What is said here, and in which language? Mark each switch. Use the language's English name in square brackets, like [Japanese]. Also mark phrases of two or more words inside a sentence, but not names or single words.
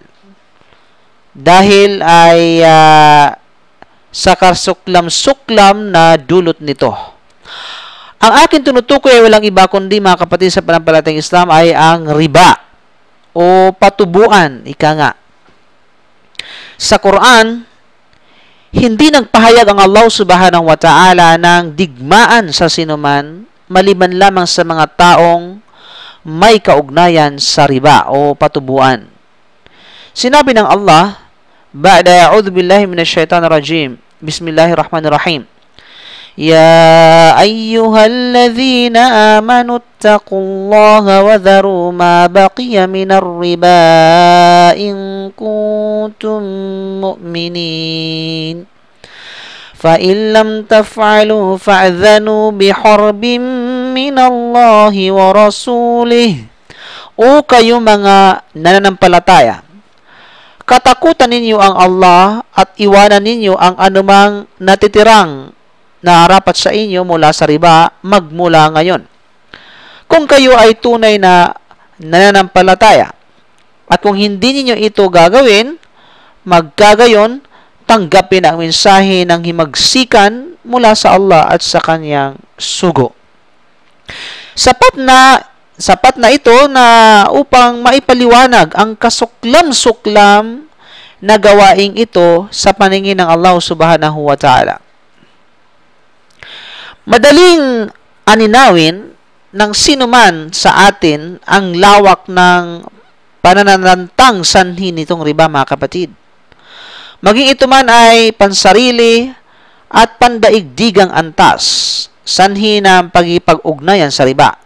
[Filipino] Dahil ay sa kasuklam-suklam na dulot nito. Ang akin tinutukoy ay walang iba kundi, mga kapatid sa pananampalatayang Islam, ay ang riba o patubuan, ika nga. Sa Quran, hindi nagpahayag ang Allah [Arabic] سبحانه وتعالى [Filipino] ng digmaan sa sinuman maliban lamang sa mga taong may kaugnayan sa riba o patubuan. Sinabi ng Allah, [Arabic] بعد أعوذ بالله من الشيطان الرجيم بسم الله الرحمن الرحيم, يا أيها الذين آمنوا اتقوا الله وذروا ما بقي من الربا إن كنتم مؤمنين فإن لم تفعلوا فأذنوا بحرب من الله ورسوله. [Filipino] O kayo mga nananampalataya, katakutan ninyo ang Allah at iwanan ninyo ang anumang natitirang narapat sa inyo mula sa riba magmula ngayon. Kung kayo ay tunay na nananampalataya, at kung hindi ninyo ito gagawin, magkagayon, tanggapin ang mensahe ng himagsikan mula sa Allah at sa kanyang sugo. Sapat na ito na upang maipaliwanag ang kasuklam-suklam na gawaing ito sa paningin ng Allah [Arabic] سبحانه وتعالى. [Filipino] Madaling aninawin ng sinuman sa atin ang lawak ng pananalantang sanhi nitong riba, mga kapatid. Maging ito man ay pansarili at pandaigdigang antas, sanhi ng pagipag-ugnayan sa riba.